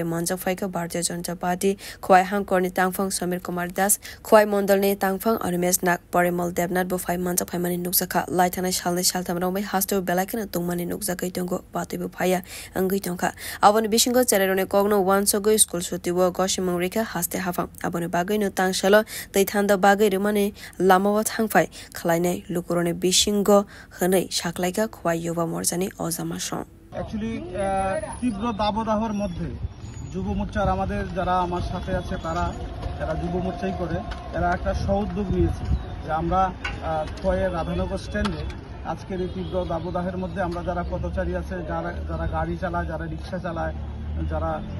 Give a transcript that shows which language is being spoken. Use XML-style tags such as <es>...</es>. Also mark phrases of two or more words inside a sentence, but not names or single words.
<trp>manjak phaika Bharatiya Janata Party khwai hangkorni tangphang Samir Kumar Das khwai mondal ni tangphang Animesh Nak Parimal Devnath bo phai manjak phaimani nukjaka laithana shalni shaltamrong bai hasto belakina tungmani nukjakai tongo patibu phaya angai tongka aboni bishingo chererone kogno wansogo school sutibo goshimang rika haste hafang aboni bagai no tangshalo tei thanda bagai remani lama Thangfai Kalaine Lukurone Bishingo Hane Shaklaika Khwai Yuva Morcha ni Ozamasho</trp> <bn>Actually তীব্র দাবদাহের মধ্যে যুব মোর্চার আমাদের যারা আমার সাথে আছে তারা যুব মোর্চাই করে এরা একটা সউদ্যোগ নিয়েছে যে আমরা খোয়াইয়ের রাধানগর স্ট্যান্ডে আজকের এই তীব্র দাবদাহের মধ্যে আমরা যারা পথচারী আছে যারা গাড়ি চালায় যারা রিক্সা চালায় যারা</bn>